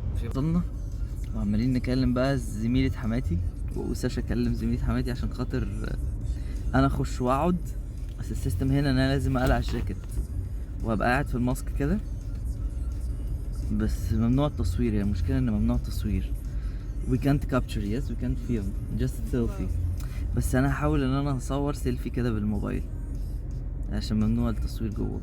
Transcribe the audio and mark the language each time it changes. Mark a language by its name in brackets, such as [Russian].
[Arabic] وصلنا وعمالين نكلم بقى زميلة حماتي وساشا كلم زميلة حماتي عشان خاطر انا اخش واقعد. بس السيستم هنا ان انا لازم اقلع الجاكيت وابقى قاعد في الماسك كده. بس ممنوع التصوير، يعني المشكلة ان ممنوع التصوير. [English] We can't capture, yes we can't film, just selfie. [Arabic] بس انا هحاول ان انا اصور سيلفي كده بالموبايل عشان ممنوع التصوير جوه.